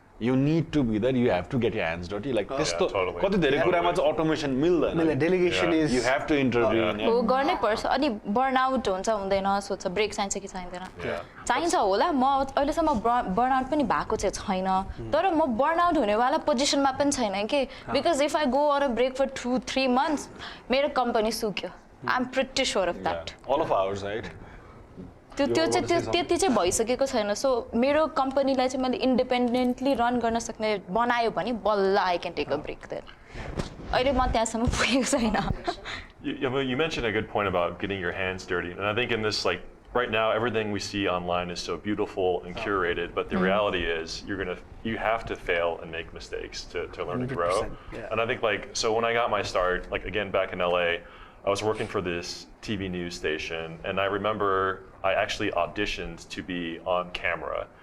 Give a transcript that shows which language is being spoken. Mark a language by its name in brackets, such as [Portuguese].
[English] you need to be there, you have to get your hands dirty. Like [Nepali] त्यस्तो [English] totally. [Nepali] कति धेरै कुरामा चाहिँ automation मिल्दैन. [English] Delegation Yeah. is You have to intervene. [Nepali] हो गर्नै पर्छ अनि बर्नआउट हुन्छ हुँदैन सोध्छ ब्रेक चाहिन्छ कि चाहिँदैन चाहिन्छ होला म अहिलेसम्म बर्नआउट पनि भएको चाहिँ छैन तर म बर्नआउट हुनेवाला पोजिसनमा पनि छैन कि [English] because if I go on a break for 2-3 months [Nepali] मेरो कम्पनी सुक्यो [English] I am pretty sure of that All of ours, right? [Nepali] त्यो त्यति चाहिँ भइसकेको छैन सो मेरो कम्पनीलाई चाहिँ मैले इन्डिपेन्डेन्टली रन गर्न सक्ने बनायो भने बल्ल [English] I can take a break there [Nepali] अहिले म त्यहाँसम्म पुगेको छैन [English] You mentioned a good point about getting your hands dirty, and I think in this, like right now, everything we see online is so beautiful and curated. But the reality is, you have to fail and make mistakes to learn and grow. yeah. And I think so when I got my start, like again back in LA, I was working for this TV news station, and I remember I actually auditioned to be on camera.